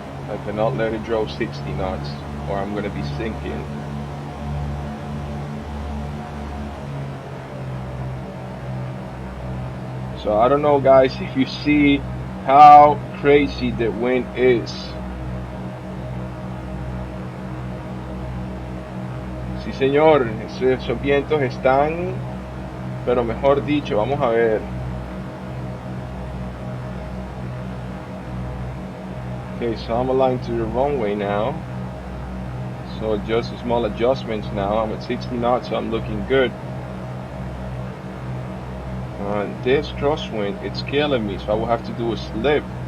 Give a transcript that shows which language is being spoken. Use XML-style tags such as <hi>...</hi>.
<en>I cannot let it drop 60 knots or I'm gonna be sinking. So I don't know, guys, if you see how crazy the wind is.</en> <es>Sí, señor, esos vientos están, pero mejor dicho, vamos a ver.</es> <en>Okay, so I'm aligned to the runway now. So just small adjustments now. I'm at 60 knots, so I'm looking good. This crosswind, it's killing me, so I will have to do a slip.</en>